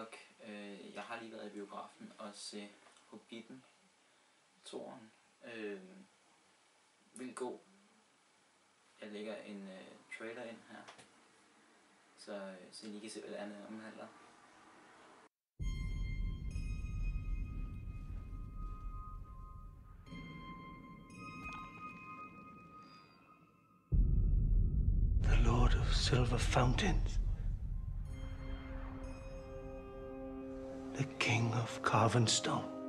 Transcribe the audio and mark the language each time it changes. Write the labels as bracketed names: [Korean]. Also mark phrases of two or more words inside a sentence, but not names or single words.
[Danish] Jeg har lige været i biografen og se Hobbiten 2'eren. Vildt god. Jeg lægger en trailer ind her, så I lige kan se, hvad det andet omhandler. [English] The Lord of Silver Fountains. The King of Carven Stone.